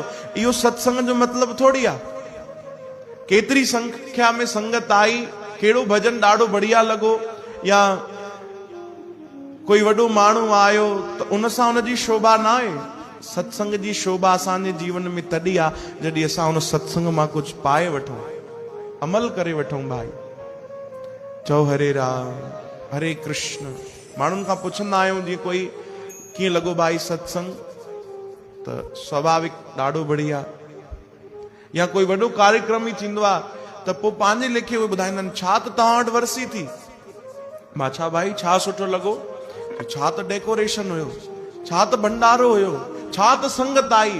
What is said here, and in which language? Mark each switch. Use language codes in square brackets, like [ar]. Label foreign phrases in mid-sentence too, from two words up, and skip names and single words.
[sd] इहो सत्संग जो मतिलबु थोड़ी आहे। केतिरी संख्या में संगत आई, कहिड़ो भजन ॾाढो बढ़िया लॻो, या कोई वॾो माण्हू आयो त उन सां उनजी शोभा न आहे। सत्संग जी शोभा असांजे जीवन में तॾहिं आहे जॾहिं असां उन सत्संग मां कुझु पाए वठूं, अमल करे वठूं। भाई चओ हरे राम हरे कृष्ण। माण्हुनि खां पुछंदा आहियूं जीअं कोई कीअं लॻो भाई सत्संग, त स्वाभाविक ॾाढो बढ़िया। या कोई वॾो कार्यक्रम ही थींदो आहे त पोइ पंहिंजे लेखे उहे ॿुधाईंदा आहिनि, छा त तव्हां वटि वरसी थी। मां छा भाई छा सुठो लॻो, छा त डेकोरेशन हुयो, छा त भंडारो हुयो, छा त संगत आई।